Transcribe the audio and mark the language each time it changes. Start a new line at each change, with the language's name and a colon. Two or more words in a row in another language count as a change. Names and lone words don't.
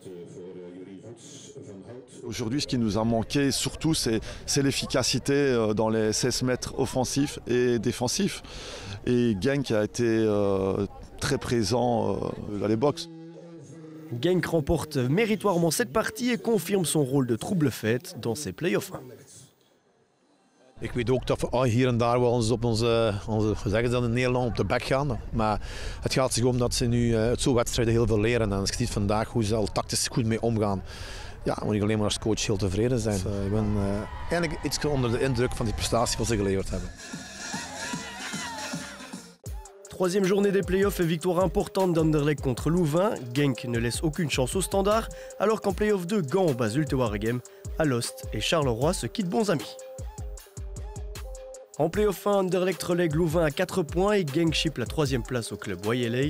French: Aujourd'hui, ce qui nous a manqué surtout, c'est l'efficacité dans les 16 mètres offensifs et défensifs. Et Genk a été très présent dans les box. Genk remporte méritoirement cette partie et confirme son rôle de trouble-fête dans ses play-offs.
Dutch: Ik weet ook dat we hier en daar wel eens op onze zeggen ze dan in Nederland, op de bek gaan. Maar het gaat zich om dat ze nu uit zo'n wedstrijden heel veel leren. En als je ziet vandaag hoe ze al tactisch goed mee omgaan, ja, moet ik alleen maar als coach heel tevreden zijn. Dus, ik ben eigenlijk iets onder de indruk van die prestatie wat ze geleverd hebben.
French: Troisième journée des playoffs et victoire importante d'Anderlecht contre Louvain. Genk ne laisse aucune chance au Standard, alors qu'en playoff 2, Gand bat Zulte Waregem, Alost et Charleroi se quittent bons amis. En playoff 1, Anderlecht relègue Louvain à 4 points et Genk chipe la 3e place au club YLA.